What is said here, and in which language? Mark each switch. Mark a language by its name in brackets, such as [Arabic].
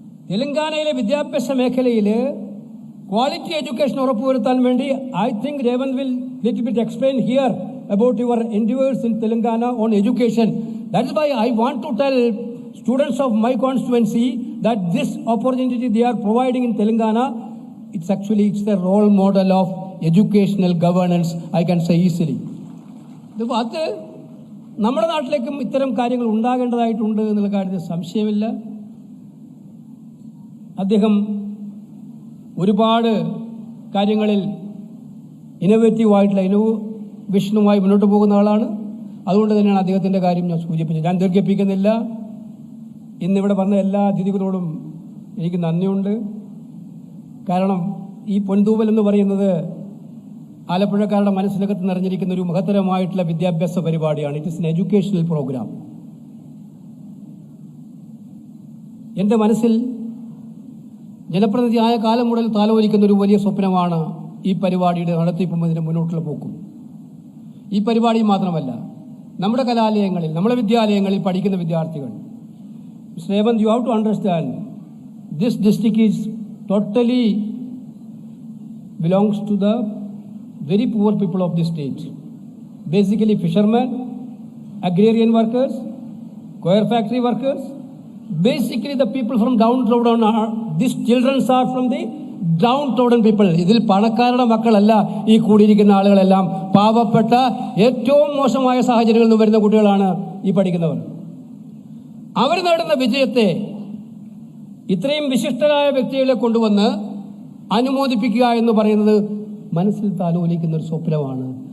[Malayalam] തെലങ്കാനയിലെ വിദ്യാഭ്യാസ മേഖലയിൽ ക്വാളിറ്റി എഡ്യൂക്കേഷൻ ഉറപ്പുവരുത്താൻ വേണ്ടി [English] I think Revanth will little bit explain here about your endeavors in Telangana on education. That is why I want to tell students of my constituency that this opportunity they are providing in Telangana, it's the role model of educational governance, I can say easily. [Malayalam] അത് നമ്മുടെ നാട്ടിലേക്കും ഇത്തരം കാര്യങ്ങൾ ഉണ്ടാകേണ്ടതായിട്ടുണ്ട് എന്നുള്ള കാര്യത്തിൽ സംശയമില്ല. അദ്ദേഹം ഒരുപാട് കാര്യങ്ങളിൽ ഇന്നോവേറ്റീവായിട്ടുള്ള വിഷനുമായി മുന്നോട്ട് പോകുന്ന ആളാണ്. അതുകൊണ്ട് തന്നെയാണ് അദ്ദേഹത്തിൻ്റെ കാര്യം ഞാൻ സൂചിപ്പിച്ചത്. ഞാൻ ദീർഘിപ്പിക്കുന്നില്ല. ഇന്നിവിടെ വന്ന എല്ലാ അതിഥികളോടും എനിക്ക് നന്ദിയുണ്ട്. കാരണം ഈ പൊൻതൂവൽ എന്ന് പറയുന്നത് ആലപ്പുഴക്കാരുടെ മനസ്സിനകത്ത് നിറഞ്ഞിരിക്കുന്ന ഒരു മഹത്തരമായിട്ടുള്ള വിദ്യാഭ്യാസ പരിപാടിയാണ്. [English] It is an educational program. [Malayalam] എൻ്റെ മനസ്സിൽ ജനപ്രതിനിധിയായ കാലം മുതൽ താലോലിക്കുന്ന ഒരു വലിയ സ്വപ്നമാണ് ഈ പരിപാടിയുടെ നടത്തിപ്പും ഇതിൻ്റെ മുന്നോട്ടുള്ള പോക്കും. ഈ പരിപാടി മാത്രമല്ല, നമ്മുടെ കലാലയങ്ങളിൽ, നമ്മുടെ വിദ്യാലയങ്ങളിൽ പഠിക്കുന്ന വിദ്യാർത്ഥികൾ, [English] Revant, you have to understand, this district is totally belongs to the very poor people of this state. Basically fishermen, agrarian workers, coir factory workers, basically the people from downtrodden are, these children are from the downtrodden people. [Malayalam] ഇതിൽ പണക്കാരുടെ മക്കളല്ല ഈ കൂടിയിരിക്കുന്ന ആളുകളെല്ലാം. പാവപ്പെട്ട ഏറ്റവും മോശമായ സാഹചര്യങ്ങളിൽ നിന്ന് വരുന്ന കുട്ടികളാണ് ഈ പഠിക്കുന്നവർ. അവർ നേടുന്ന വിജയത്തെ ഇത്രയും വിശിഷ്ടരായ വ്യക്തികളെ കൊണ്ടുവന്ന് അനുമോദിപ്പിക്കുക എന്ന് പറയുന്നത് മനസ്സിൽ താലോലിക്കുന്ന ഒരു സ്വപ്നമാണ്.